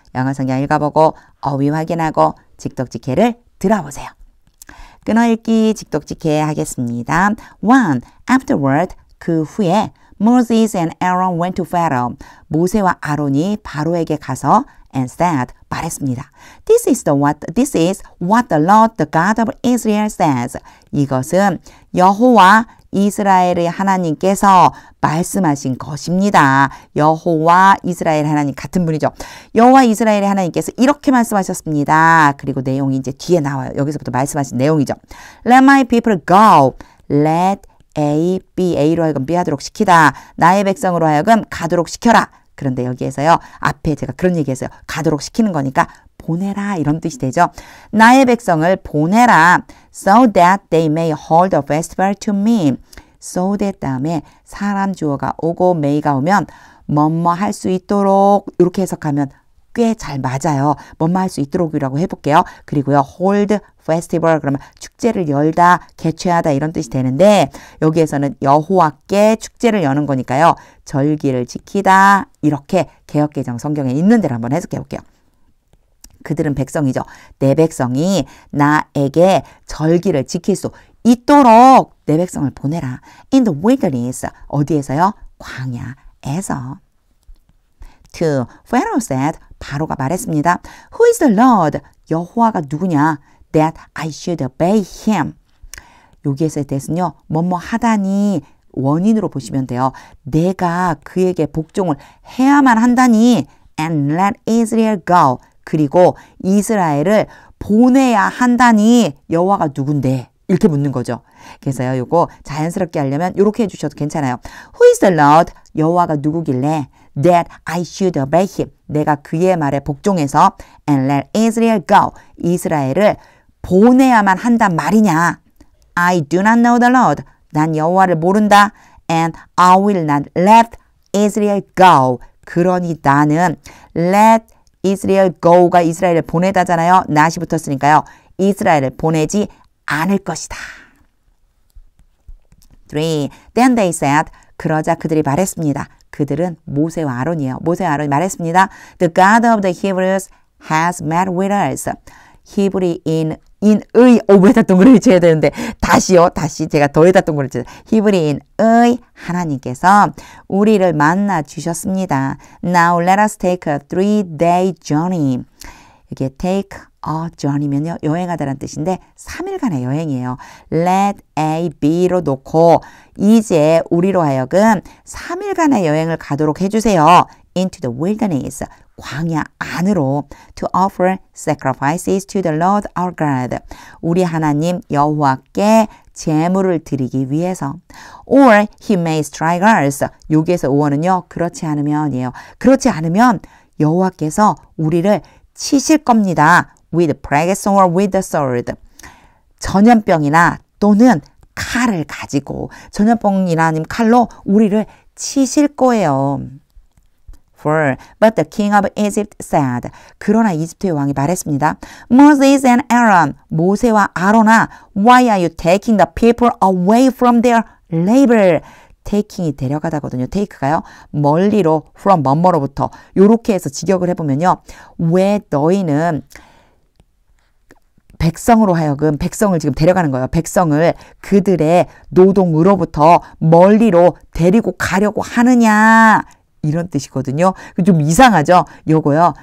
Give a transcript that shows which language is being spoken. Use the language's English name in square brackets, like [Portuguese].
[Korean] 영어 성경 읽어보고 어휘 확인하고 직독직해를 들어보세요. 끊어읽기 직독직해 하겠습니다. [English] 1. Afterward [Korean] 그 후에 [English] Moses and Aaron went to Pharaoh. [Korean] 모세와 아론이 바로에게 가서 [English] and said [Korean] 말했습니다. [English] This is what the Lord, the God of Israel says. [Korean] 이것은 여호와 이스라엘의 하나님께서 말씀하신 것입니다. 여호와 이스라엘 하나님 같은 분이죠. 여호와 이스라엘의 하나님께서 이렇게 말씀하셨습니다. 그리고 내용이 이제 뒤에 나와요. 여기서부터 말씀하신 내용이죠. [English] Let my people go. [Korean] Let A, B, A로 하여금 B 하도록 시키다. 나의 백성으로 하여금 가도록 시켜라. 그런데 여기에서요. 앞에 제가 그런 얘기했어요. 가도록 시키는 거니까 보내라 이런 뜻이 되죠. 나의 백성을 보내라. [English] So that they may hold a festival to me. [Korean] So that 다음에 사람 주어가 오고 may가 오면 뭐뭐 할 수 있도록 이렇게 해석하면 꽤 잘 맞아요. 뭐뭐 할 수 있도록이라고 해볼게요. 그리고요. hold festival 그러면 축제를 열다, 개최하다 이런 뜻이 되는데 여기에서는 여호와께 축제를 여는 거니까요. 절기를 지키다 이렇게 개역개정 성경에 있는 대로 한번 해석해 볼게요. 그들은 백성이죠. 내 백성이 나에게 절기를 지킬 수 있도록 내 백성을 보내라. [English] In the wilderness [Korean] 어디에서요? 광야에서. 2. [English] Pharaoh said [Korean] 바로가 말했습니다. [English] Who is the Lord? [Korean] 여호와가 누구냐? [English] That I should obey him. [Korean] 여기에서의 대해서는요. 뭐뭐 하다니 원인으로 보시면 돼요. 내가 그에게 복종을 해야만 한다니 [English] and let Israel go. [Korean] 그리고 이스라엘을 보내야 한다니 여호와가 누군데? 이렇게 묻는 거죠. 그래서요. 요거 자연스럽게 하려면 이렇게 해주셔도 괜찮아요. [English] Who is the Lord? [Korean] 여호와가 누구길래 [English] that I should obey him. [Korean] 내가 그의 말에 복종해서 [English] and let Israel go. [Korean] 이스라엘을 보내야만 한단 말이냐. [English] I do not know the Lord. [Korean] 난 여호와를 모른다. [English] And I will not let Israel go. [Korean] 그러니 나는 [English] let Israel go [Korean] 가 이스라엘을 보내다잖아요. not이 붙었으니까요. 이스라엘을 보내지 않을 것이다. 3. [English] Then they said [Korean] 그러자 그들이 말했습니다. 그들은 모세와 아론이에요. 모세와 아론이 말했습니다. [English] The God of the Hebrews has met with us. [Korean] 히브리인의 왜다 동그라미 쳐야 되는데 다시 제가 더에다 동그라미 쳐요. 히브리인의 하나님께서 우리를 만나 주셨습니다. [English] Now let us take a 3-day journey. [Korean] 이게 take a journey면요. 여행하다라는 뜻인데 3일간의 여행이에요. Let A, B로 놓고 이제 우리로 하여금 3일간의 여행을 가도록 해주세요. [English] Into the wilderness. [Korean] 광야 안으로 [English] to offer sacrifices to the Lord our God. [Korean] 우리 하나님 여호와께 제물을 드리기 위해서. [English] Or he may strike us. [Korean] 여기에서 오어는요. 그렇지 않으면이에요. 그렇지 않으면 여호와께서 우리를 치실 겁니다. [English] With plagues or with the sword. [Korean] 전염병이나 또는 칼을 가지고 전염병이나 아니면 칼로 우리를 치실 거예요. But the king of Egypt said. 그러나 이집트의 왕이 말했습니다. Moses and Aaron. 모세와 아론아. [English] Why are you taking the people away from their labor? [Korean] taking이 데려가다거든요. take가요. 멀리로 from 뭐뭐로부터 요렇게 해서 직역을 해보면요. 왜 너희는 백성으로 하여금 백성을 지금 데려가는 거예요. 백성을 그들의 노동으로부터 멀리로 데리고 가려고 하느냐. 이런 뜻이거든요. 좀 이상하죠? 요거요.